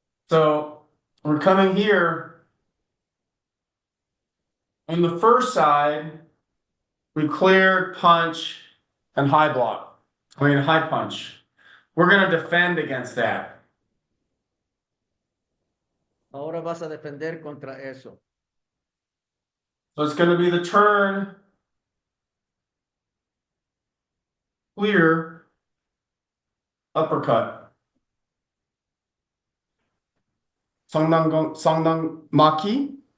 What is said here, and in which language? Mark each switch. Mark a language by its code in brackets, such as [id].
[en] So we're coming here. On the first side, we cleared punch and high block. High punch. We're going to defend against that. [es] Ahora vas a defender contra eso. [en] So it's going to be the turn, clear, uppercut. [ko] Sangdang Maki.